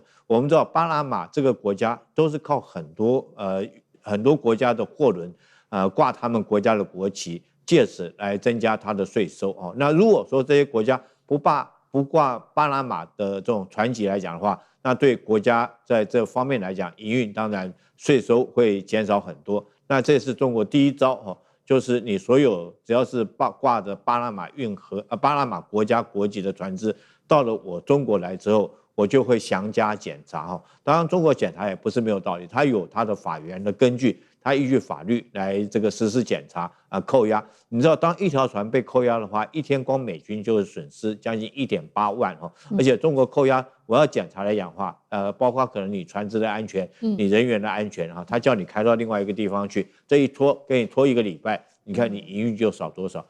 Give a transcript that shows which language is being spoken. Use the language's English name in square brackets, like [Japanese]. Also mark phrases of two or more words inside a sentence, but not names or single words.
[Chinese] 我們知道巴拿馬這個國家都是靠很多國家的貨輪掛他們國家的國旗，借此來增加它的稅收那如果說這些國家不掛巴拿馬的這種船籍來講的話，那對國家在這方面來講，營運當然稅收會減少很多。那這是中國第一招就是你所有只要是掛着巴拿馬運河巴拿馬國家國籍的船只，到了我中國來之後，我就會詳加檢查當然，中國檢查也不是沒有道理，它有它的法源的根據，它依據法律來這個實施檢查扣押。你知道，當一條船被扣押的話，一天光美軍就會損失將近1.8萬而且中國扣押，我要檢查來講的話，包括可能你船只的安全，你人員的安全他叫你開到另外一個地方去，這一拖給你拖1個禮拜，你看你營運就少多少。